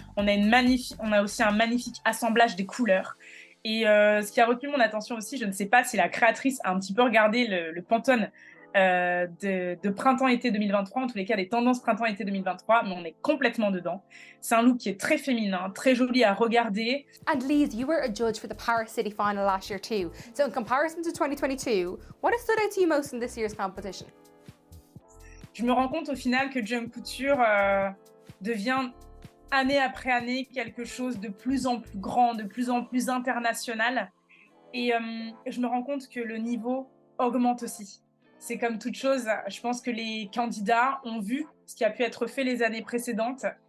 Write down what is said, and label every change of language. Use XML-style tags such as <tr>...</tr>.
<fr>On a aussi un magnifique assemblage des couleurs. Et ce qui a retenu mon attention aussi, je ne sais pas si la créatrice a un petit peu regardé le Pantone de printemps-été 2023, en tous les cas des tendances printemps-été 2023, mais on est complètement dedans. C'est un look qui est très féminin, très joli à regarder.</fr> <en>And Lise, you were a judge for the Paris City Final last year too. So in comparison to 2022, what has stood out to you most in this year's competition?</en> <fr>Je me rends compte au final que Jean Couture devient année après année quelque chose de plus en plus grand, de plus en plus international. Et je me rends compte que le niveau augmente aussi. C'est comme toute chose, je pense que les candidats ont vu ce qui a pu être fait les années précédentes.</fr>